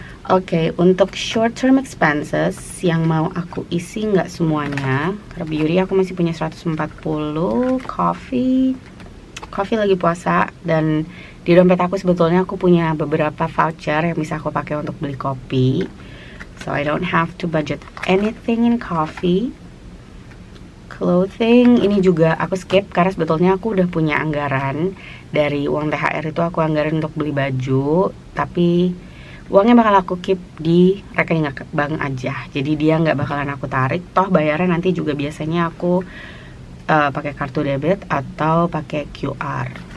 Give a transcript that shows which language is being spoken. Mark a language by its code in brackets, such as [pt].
[id] Oke, untuk short term expenses yang mau aku isi nggak semuanya. Karena beauty aku masih punya 140, coffee lagi puasa, dan di dompet aku sebetulnya aku punya beberapa voucher yang bisa aku pakai untuk beli kopi. [en] So I don't have to budget anything in coffee. [id] Clothing ini juga aku skip karena sebetulnya aku udah punya anggaran dari uang THR itu, aku anggaran untuk beli baju, tapi uangnya bakal aku keep di rekening bank aja. Jadi dia nggak bakalan aku tarik. Toh bayarnya nanti juga biasanya aku pakai kartu debit atau pakai QR.